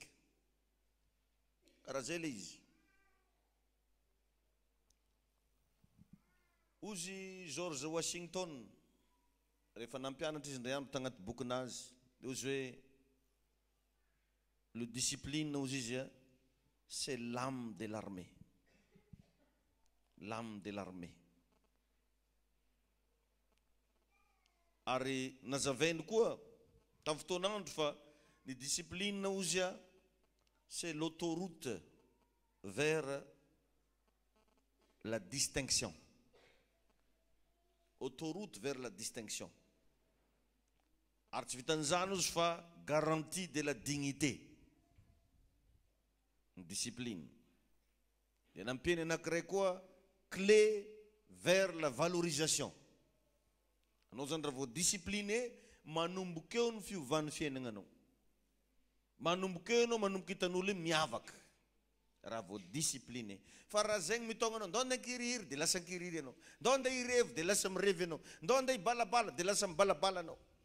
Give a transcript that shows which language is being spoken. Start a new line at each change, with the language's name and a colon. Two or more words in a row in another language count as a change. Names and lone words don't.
Malagasy: Karaha zay le izy. Ozy George Washington rehefa nampianatra izy indray andro tagnaty bokinazy dia ozy hoe le discipline ozy izy
French: c'est l'âme de l'armée. L'âme de l'armée.
Malagasy: Ary nazavainy koa tamin'ny fotoanandro fa ny discipline ozy
French: c'est l'autoroute vers la distinction. Autoroute vers la distinction.
Malagasy: Ary tsy vitan'izany ozy fa
French: garantie de la dignité.
Malagasy: Discipline. Dia nampiany anankiray koa
French: clé vers la valorisation.
Malagasy: Anao zany raha vao discipliné manomboka eo ny fiovan'ny fiainagnanao. Manomboka eo anao manomboka hitan'olo miavaka. Raha vao discipliné. Fa raha zegny mitôgna anao, ndao andeha kiriry dia lasa kiriry anao. Ndao andeha hirevy dia lasa mirevy anao. Ndao andeha hibalabala dia lasa mibalabala anao.